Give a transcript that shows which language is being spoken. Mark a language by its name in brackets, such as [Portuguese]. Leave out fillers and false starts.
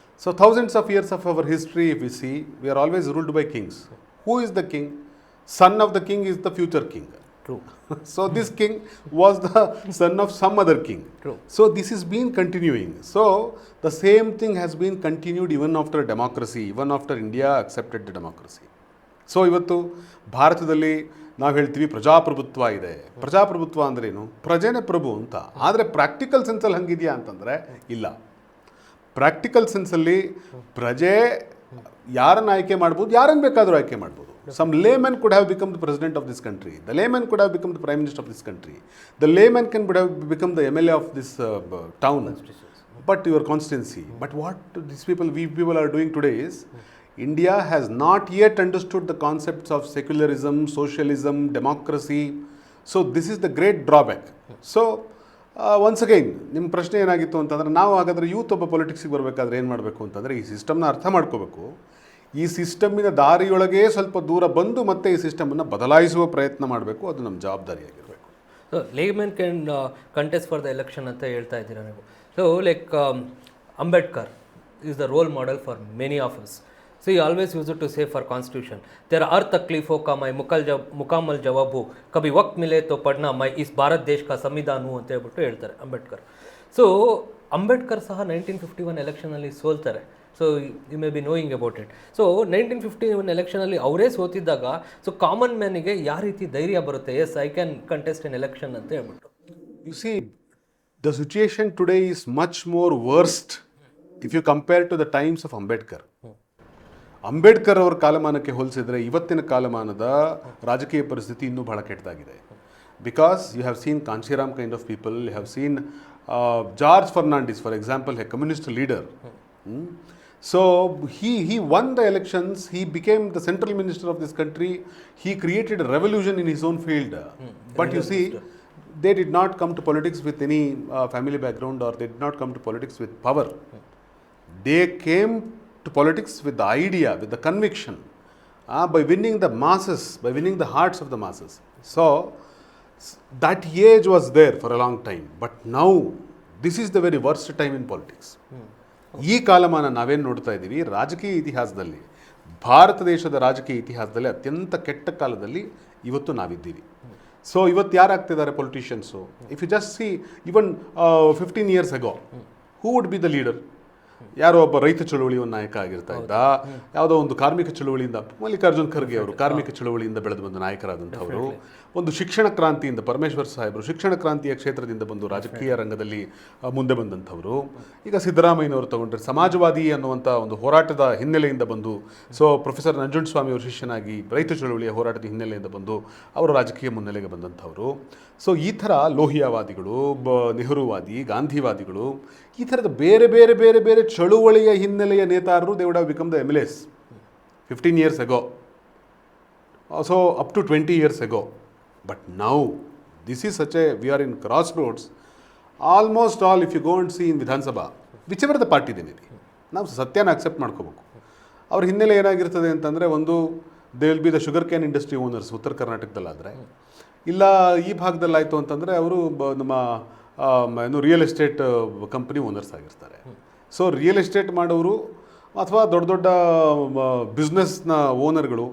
[English] So thousands of years of our history, if we see, we are always ruled by kings. Who is the king? Son of the king is the future king. True. So this king was the son of some other king. True. So this has been continuing. So the same thing has been continued even after democracy, even after India accepted the democracy. [Kannada] So ಇವತ್ತು ಭಾರತದಲ್ಲಿ ನಾವು ಹೇಳ್ತೀವಿ ಪ್ರಜಾಪ್ರಭುತ್ವ ಇದೆ. ಪ್ರಜಾಪ್ರಭುತ್ವ ಅಂದ್ರೇನು? ಪ್ರಜೆನೇ ಪ್ರಭು ಅಂತ. ಆದರೆ ಪ್ರಾಕ್ಟಿಕಲ್ ಸೆನ್ಸಲ್ಲಿ ಹಂಗಿದೆಯಾ ಅಂತಂದರೆ ಇಲ್ಲ. ಪ್ರಾಕ್ಟಿಕಲ್ ಸೆನ್ಸಲ್ಲಿ ಪ್ರಜೆ ಯಾರನ್ನು ಆಯ್ಕೆ ಮಾಡ್ಬೋದು, ಯಾರನ್ನು ಬೇಕಾದರೂ ಆಯ್ಕೆ ಮಾಡ್ಬೋದು. [English] Some layman could have become the president of this country. The layman could have become the prime minister of this country. The layman could have become the MLA of this town. But your constituency. But what we people are doing today is, India has not yet understood the concepts of secularism, socialism, democracy. So this is the great drawback. So once again [Kannada] ನಿಮ್ಮ ಪ್ರಶ್ನೆ ಏನಾಗಿತ್ತು ಅಂತಂದರೆ ನಾವು ಹಾಗಾದರೆ youth ಒಬ್ಬ ಪೊಲಿಟಿಕ್ಸಿಗೆ ಬರಬೇಕಾದ್ರೆ ಏನು ಮಾಡಬೇಕು ಅಂತಂದರೆ ಈ ಸಿಸ್ಟಮ್ನ ಅರ್ಥ ಮಾಡ್ಕೋಬೇಕು. ಈ ಸಿಸ್ಟಮ್ಮಿನ ದಾರಿಯೊಳಗೆ ಸ್ವಲ್ಪ ದೂರ ಬಂದು ಮತ್ತೆ ಈ ಸಿಸ್ಟಮನ್ನು ಬದಲಾಯಿಸುವ ಪ್ರಯತ್ನ ಮಾಡಬೇಕು. ಅದು ನಮ್ಮ ಜವಾಬ್ದಾರಿಯಾಗಿರಬೇಕು. [English] so layman can contest for the election [Kannada] ಅಂತ ಹೇಳ್ತಾ ಇದ್ದೀರಾ ನೀವು. [English] So like Ambedkar is the role model for many of us. So he always used to say for constitution, [Hindi] तेरा हर तकलीफों का मैं मुकम्मल जवाब हूँ, कभी वक्त मिले तो पढ़ना मैं इस भारत देश का संविधान हूँ [Kannada] ಅಂತ ಹೇಳ್ಬಿಟ್ಟು ಹೇಳ್ತಾರೆ ಅಂಬೇಡ್ಕರ್. ಸೊ ಅಂಬೇಡ್ಕರ್ ಸಹ 1951 ಎಲೆಕ್ಷನಲ್ಲಿ ಸೋಲ್ತಾರೆ. [English] So you may be knowing about it. [Kannada] So 1951 ಎಲೆಕ್ಷನಲ್ಲಿ ಅವರೇ ಸೋತಿದ್ದಾಗ ಸೊ ಕಾಮನ್ ಮ್ಯಾನಿಗೆ ಯಾವ ರೀತಿ ಧೈರ್ಯ ಬರುತ್ತೆ, [English] yes I can contest in election [Kannada] ಅಂತ ಹೇಳ್ಬಿಟ್ಟು. [English] You see the situation today is much more worst if you compare to the times of Ambedkar. [Kannada] Ambedkar ಅವರ ಕಾಲಮಾನಕ್ಕೆ ಹೋಲಿಸಿದರೆ ಇವತ್ತಿನ ಕಾಲಮಾನದ ರಾಜಕೀಯ ಪರಿಸ್ಥಿತಿ ಇನ್ನೂ ಬಹಳ ಕೆಟ್ಟದಾಗಿದೆ. [English] Because you have seen Kanshiram kind of people, you have seen George Fernandes for example, a communist leader. So he won the elections, he became the central minister of this country, he created a revolution in his own field. But you see, they did not come to politics with any family background, or they did not come to politics with power. They came to politics with the idea, with the conviction, by winning the masses, by winning the hearts of the masses. So that age was there for a long time, but now this is the very worst time in politics. [Kannada] ಈ ಕಾಲಮಾನ ನಾವೇನು ನೋಡ್ತಾ ಇದ್ದೀವಿ ರಾಜಕೀಯ ಇತಿಹಾಸದಲ್ಲಿ, ಭಾರತ ದೇಶದ ರಾಜಕೀಯ ಇತಿಹಾಸದಲ್ಲಿ ಅತ್ಯಂತ ಕೆಟ್ಟ ಕಾಲದಲ್ಲಿ ಇವತ್ತು ನಾವಿದ್ದೀವಿ. [English] so [Kannada] ಇವತ್ತು ಯಾರಾಗ್ತಿದ್ದಾರೆ politicians? [English] If you just see even 15 years ago, who would be the leader? [Kannada] ಯಾರೋ ಒಬ್ಬ ರೈತ ಚಳುವಳಿಯ ನಾಯಕ ಆಗಿರ್ತಾ ಇದ್ದ, ಯಾವುದೋ ಒಂದು ಕಾರ್ಮಿಕ ಚಳುವಳಿಯಿಂದ ಮಲ್ಲಿಕಾರ್ಜುನ್ ಖರ್ಗೆ ಅವರು ಕಾರ್ಮಿಕ ಚಳುವಳಿಯಿಂದ ಬೆಳೆದು ಬಂದ ನಾಯಕರಾದಂಥವರು, ಒಂದು ಶಿಕ್ಷಣ ಕ್ರಾಂತಿಯಿಂದ ಪರಮೇಶ್ವರ್ ಸಾಹೇಬರು ಶಿಕ್ಷಣ ಕ್ರಾಂತಿಯ ಕ್ಷೇತ್ರದಿಂದ ಬಂದು ರಾಜಕೀಯ ರಂಗದಲ್ಲಿ ಮುಂದೆ ಬಂದಂಥವರು. ಈಗ ಸಿದ್ದರಾಮಯ್ಯನವರು ತಗೊಂಡ್ರೆ ಸಮಾಜವಾದಿ ಅನ್ನುವಂಥ ಒಂದು ಹೋರಾಟದ ಹಿನ್ನೆಲೆಯಿಂದ ಬಂದು, ಸೊ ಪ್ರೊಫೆಸರ್ ನಂಜುಂಡಸ್ವಾಮಿ ಅವರು ಶಿಷ್ಯನಾಗಿ ರೈತ ಚಳುವಳಿಯ ಹೋರಾಟದ ಹಿನ್ನೆಲೆಯಿಂದ ಬಂದು ಅವರು ರಾಜಕೀಯ ಮುನ್ನೆಲೆಗೆ ಬಂದಂಥವರು. ಸೊ ಈ ಥರ ಲೋಹಿಯಾವಾದಿಗಳು, ನೆಹರುವಾದಿ, ಗಾಂಧಿವಾದಿಗಳು, ಈ ಥರದ ಬೇರೆ ಬೇರೆ ಬೇರೆ ಬೇರೆ ಚಳುವಳಿಯ ಹಿನ್ನೆಲೆಯ ನೇತಾರರು [English] They would have become the MLAs 15 years ago, so up to 20 years ago. But now this is such a, we are in crossroads. Almost all, if you go and see in Vidhan Sabha, whichever the party they may be, [Kannada] ನಾವು ಸತ್ಯನ accept ಮಾಡ್ಕೋಬೇಕು. ಅವ್ರ ಹಿನ್ನೆಲೆ ಏನಾಗಿರ್ತದೆ ಅಂತಂದರೆ, ಒಂದು [English] they will be the sugar cane industry owners [Kannada] ಉತ್ತರ ಕರ್ನಾಟಕದಲ್ಲಾದರೆ, ಇಲ್ಲ ಈ ಭಾಗದಲ್ಲಾಯಿತು ಅಂತಂದರೆ ಅವರು ನಮ್ಮ ಏನು ರಿಯಲ್ ಎಸ್ಟೇಟ್ ಕಂಪ್ನಿ ಓನರ್ಸ್ ಆಗಿರ್ತಾರೆ. ಸೊ ರಿಯಲ್ ಎಸ್ಟೇಟ್ ಮಾಡೋರು ಅಥವಾ ದೊಡ್ಡ ದೊಡ್ಡ ಬಿಸ್ನೆಸ್ನ ಓನರ್ಗಳು.